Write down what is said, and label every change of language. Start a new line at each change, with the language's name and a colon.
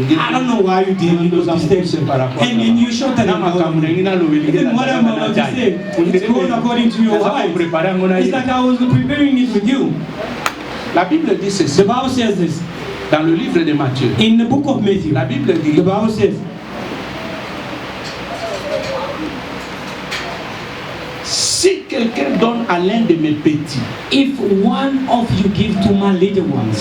English: don't know why you did those distinctions. And you showed that what I'm about to say, it's going according to your wife. It's like I was preparing it with you.
French: La Bible dit ceci.
English: The Bible says this.
French: Dans le livre de Matthieu,
English: in the book of Matthew,
French: la Bible dit,
English: the Bible says,
French: si quelqu'un donne à l'un de mes petits,
English: if one of you give to my little ones,